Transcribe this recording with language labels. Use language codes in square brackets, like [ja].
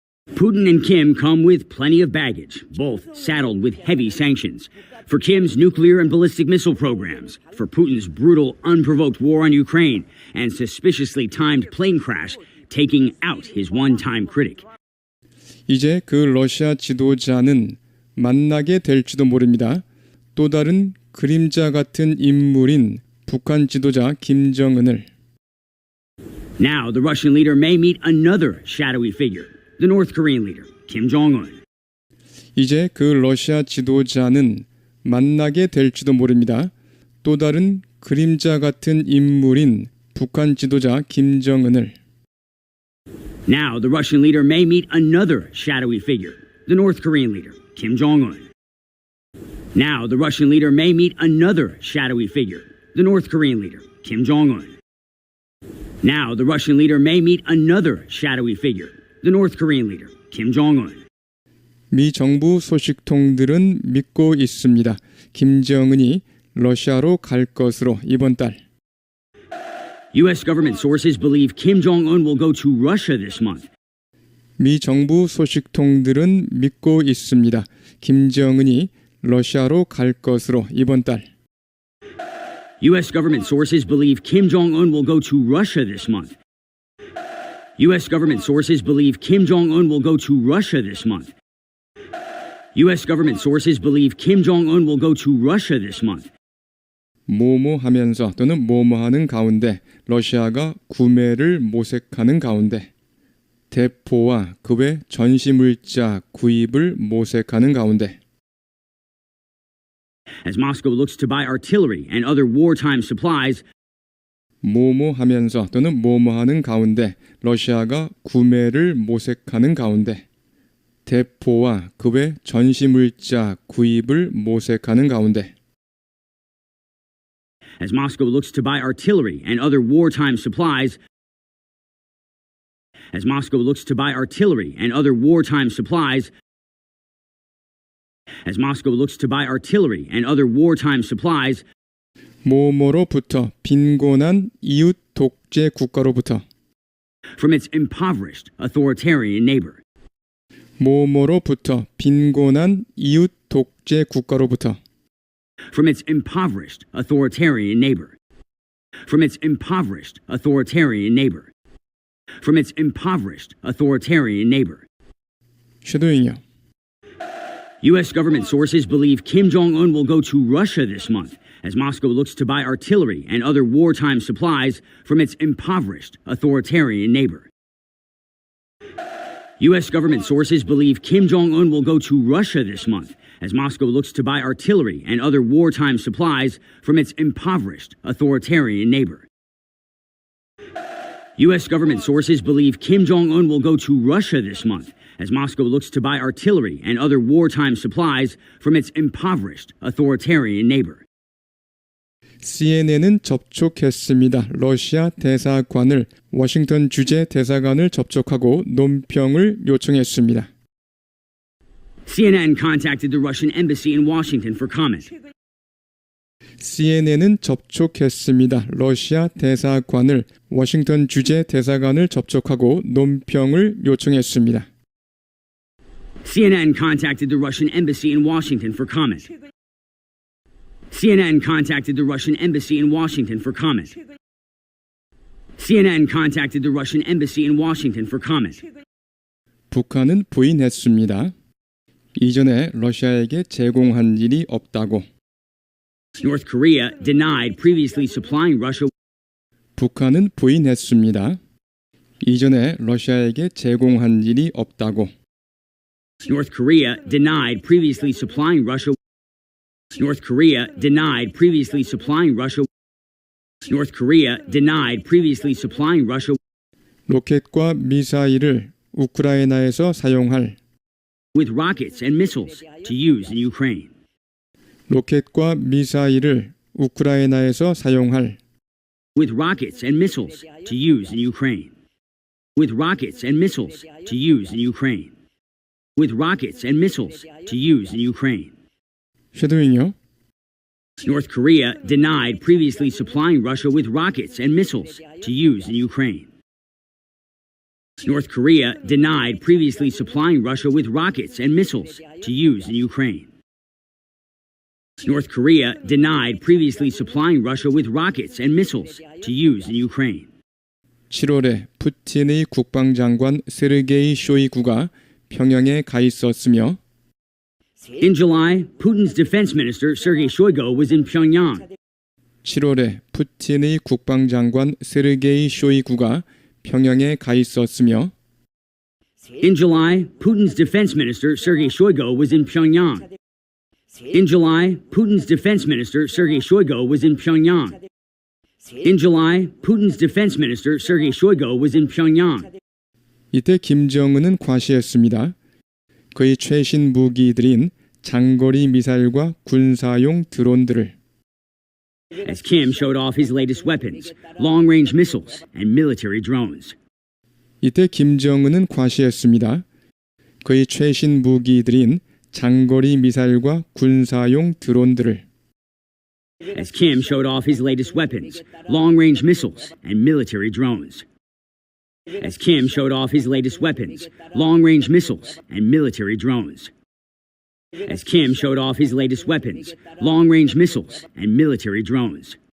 [en] Putin and Kim come with plenty of baggage, both saddled with heavy sanctions. For Kim's nuclear and ballistic missile programs, for Putin's brutal, unprovoked war on Ukraine, and suspiciously timed plane crash, taking out his one-time critic. [ko] 이제 그 러시아 지도자는 만나게 될지도 모릅니다. 또 다른 그림자 같은 인물인 북한 지도자 김정은을 [en] Now the Russian leader may meet another shadowy figure, the North Korean leader, Kim Jong-un. [ko] 이제 그 러시아 지도자는 만나게 될지도 모릅니다. 또 다른 그림자 같은 인물인 북한 지도자 김정은을 [en] Now the Russian leader may meet another shadowy figure, the North Korean leader, Kim Jong-un. Now the Russian leader may meet another shadowy figure, the North Korean leader, Kim Jong-un. Now the Russian leader may meet another shadowy figure, the North Korean leader, Kim Jong-un. [ko] 미 정부 소식통들은 믿고 있습니다. 김정은이 러시아로 갈 것으로 이번 달. [en] U.S. government sources believe Kim Jong-un will go to Russia this month. [ko] 미 정부 소식통들은 믿고 있습니다. 김정은이 러시아로 갈 것으로 이번 달. [en] U.S. government sources believe Kim Jong-un will go to Russia this month. U.S. government sources believe Kim Jong-un will go to Russia this month. U.S. government sources believe Kim Jong-un will go to Russia this month. [ko] 뭐뭐 하면서 또는 뭐뭐 하는 가운데 러시아가 구매를 모색하는 가운데 대포와 그 외 전시물자 구입을 모색하는 가운데 [en] As Moscow looks to buy artillery and other wartime supplies, [ko] 뭐뭐 하면서 또는 뭐뭐 하는 가운데 러시아가 구매를 모색하는 가운데 대포와 그 외 전시물자 구입을 모색하는 가운데 [en] as Moscow looks to buy artillery and other wartime supplies, as Moscow looks to buy artillery and other wartime supplies, as Moscow looks to buy artillery and other wartime supplies, [ko] 뭐뭐로부터 빈곤한 이웃 독재 국가로부터 [en] from its impoverished authoritarian neighbor, [ko] 뭐뭐로부터 빈곤한 이웃 독재 국가로부터 [en] from its impoverished authoritarian neighbor, from its impoverished authoritarian neighbor, from its impoverished authoritarian neighbor. [ko] 쉐도잉이요. [en] U.S. government sources believe Kim Jong-un will go to Russia this month as Moscow looks to buy artillery and other wartime supplies from its impoverished, authoritarian neighbor. U.S. government sources believe Kim Jong-un will go to Russia this month as Moscow looks to buy artillery and other wartime supplies from its impoverished, authoritarian neighbor. U.S. government sources believe Kim Jong-un will go to Russia this month as Moscow looks to buy artillery and other wartime supplies from its impoverished, authoritarian neighbor. [ko] CNN은 접촉했습니다. 러시아 대사관을 워싱턴 주재 대사관을 접촉하고 논평을 요청했습니다. [en] CNN contacted the Russian embassy in Washington for comment. [ko] CNN은 접촉했습니다. 러시아 대사관을 워싱턴 주재 대사관을 접촉하고 논평을 요청했습니다. [en] CNN contacted the Russian embassy in Washington for comment. CNN contacted the Russian embassy in Washington for comment. CNN contacted the Russian embassy in Washington for comment. [ko] 북한은 부인했습니다. 이전에 러시아에게 제공한 일이 없다고. [en] North Korea denied previously supplying Russia. [ko] 북한은 부인했습니다. 이전에 러시아에게 제공한 일이 없다고. [en] North Korea denied previously supplying Russia. North Korea denied previously supplying Russia. North Korea denied previously supplying Russia. [ko] 로켓과 미사일을 우크라이나에서 사용할. [en] With rockets and missiles to use in Ukraine. [ko] 로켓과 미사일을 우크라이나에서 사용할. [en] With rockets and missiles to use in Ukraine. With rockets and missiles to use in Ukraine. With rockets and missiles to use in Ukraine. [ko] 쉐도잉요. [en] North Korea denied previously supplying Russia with rockets and missiles to use in Ukraine. North Korea denied previously supplying Russia with rockets and missiles to use in Ukraine. North Korea denied previously supplying Russia with rockets and missiles to use in Ukraine. [ko] 7월에 푸틴의 국방장관 세르게이 쇼이구가 평양에 가 있었으며 [en] In July, Putin's defense minister Sergei Shoigu was in Pyongyang. [ko] 7월에 푸틴의 국방장관 세르게이 쇼이구가 평양에 가 있었으며 [en] In July, Putin's defense minister Sergei Shoigu was in Pyongyang. In July, Putin's defense minister Sergei Shoigu was in Pyongyang. In July, Putin's defense minister Sergei Shoigu was in Pyongyang. [ko] 이때 김정은은 과시했습니다. 그의 최신 무기들인 장거리 미사일과 군사용 드론들을 [en] As Kim showed off his latest weapons, long-range missiles and military drones. [ko] 이때 김정은은 과시했습니다. 그의 최신 무기들인 장거리 미사일과 군사용 드론들을 [en] As Kim showed off his latest weapons, long-range missiles and military drones. As Kim showed off his latest weapons, long-range missiles and military drones. As Kim showed off his latest weapons, long-range missiles and military drones.